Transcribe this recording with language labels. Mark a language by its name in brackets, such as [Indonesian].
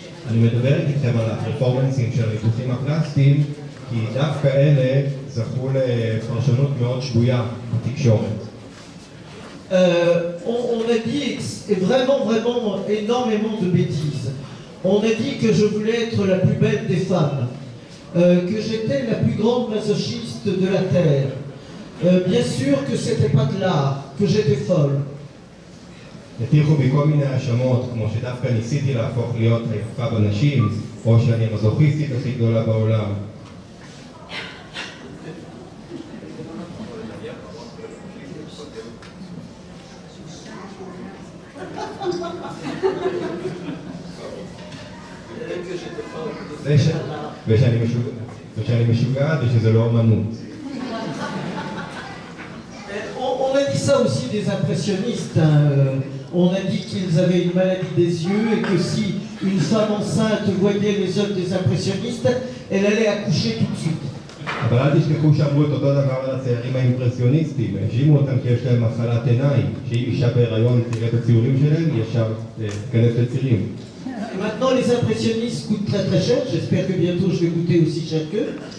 [Hebrew] אני מדברת איתכם על הפרפורמנסים של הניתוחים הפלסטיים, כי דווקא אלה זכו לפרשנות מאוד שגויה בתקשורת. [French] On a dit vraiment énormément de bêtises. On a dit que je voulais être la plus belle des femmes, que j'étais la plus grande masochiste de la terre. Bien sûr que c'était pas de l'art, que j'étais folle. [Hebrew] הטיחו בי כל מיני האשמות, כמו שדווקא ניסיתי להפוך להיות היפה בנשים, או שאני המזוכיסטית הכי גדולה בעולם. ושאני משוגעת ושזה לא אמנות. [French] On a dit ça aussi des impressionnistes. Hein. On a dit qu'ils avaient une maladie des yeux et que si une femme enceinte voyait les œuvres des impressionnistes, elle allait accoucher tout de suite. [Hebrew] אבל אל תשכחו שאמרו את אותו דבר על הצעירים האימפרסיוניסטים, האשימו אותם כי יש להם מחלת עיניים, שאם אישה בהיריון תראה את הציורים שלהם, היא ישר תיכנס לצירים. [French] Maintenant, les impressionnistes coûtent très très cher. J'espère que bientôt je vais coûter aussi cher qu'eux.